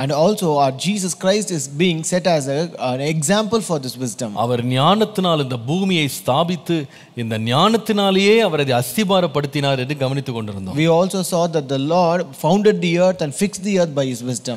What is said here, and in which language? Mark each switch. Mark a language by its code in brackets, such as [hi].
[en] And also our Jesus Christ is being set as an example for this wisdom. [ta] அவர் ஞானத்தினால் இந்த பூமியை ஸ்தாபித்து இந்த ஞானத்தினாலேயே அவர் அதை அஸ்திபாரப்படுத்தினார் என்று கவனித்துக் கொண்டிருந்தோம். [en] We also saw that the Lord founded the earth and fixed the earth by his wisdom.